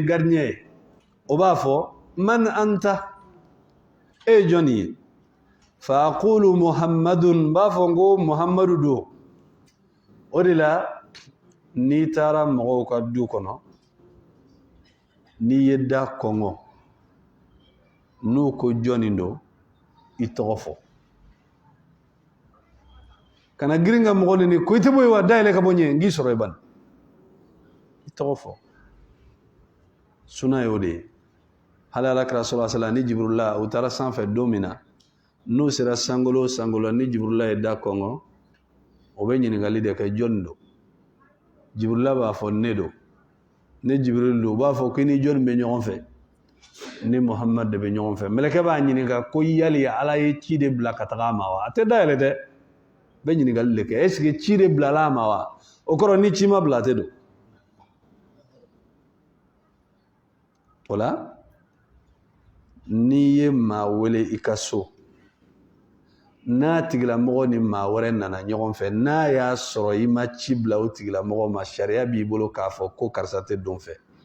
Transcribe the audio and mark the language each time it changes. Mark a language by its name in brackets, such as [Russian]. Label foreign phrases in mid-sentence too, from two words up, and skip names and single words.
[Bambara] gardien ye o b'a fɔ man anta e jɔn ye fa [Arabic] أقول محمد [Bambara] b'a fɔ n ko muhammadu don o de la n'i taara mɔgɔw ka du kɔnɔ n'i ye da kɔngɔ n'u ko jɔnni don i tɔgɔ fɔ kana girin ka mɔgɔ nini ko i tɛ bɔ yen wa dayɛlɛ ka bɔ ɲɛ n k'i sɔrɔ i bani i tɔgɔ fɔ suna ye o de ye hali alakira [Arabic] صلى الله عليه وسلم [Bambara] ni jibrila u taara sanfɛ don min na n'u sera sankolo o sankolo ni jibrila ye da kɔngɔ o bɛ ɲininkali de kɛ jɔnni don jibrila b'a fɔ ne don ne jibril don u b'a fɔ ko i ni jɔnni bɛ ɲɔgɔn fɛ ni muhammad de bɛ ɲɔgɔn fɛ mɛlɛkɛ b'a ɲininka ko yali ala ye ci de bila ka taga a ma wa a tɛ dayɛlɛ dɛ bɛ ɲininkali de kɛ [French] est ce que [Bambara] ci de bilala a ma wa o kɔrɔ ni ci ma bila a tɛ don o la n'i ye maa wele i ka so n'a tigilamɔgɔ ni maa wɛrɛ nana ɲɔgɔn fɛ n'a y'a sɔrɔ i ma ci bila o tigilamɔgɔ ma sariya b'i bolo k'a fɔ ko karisa tɛ don fɛ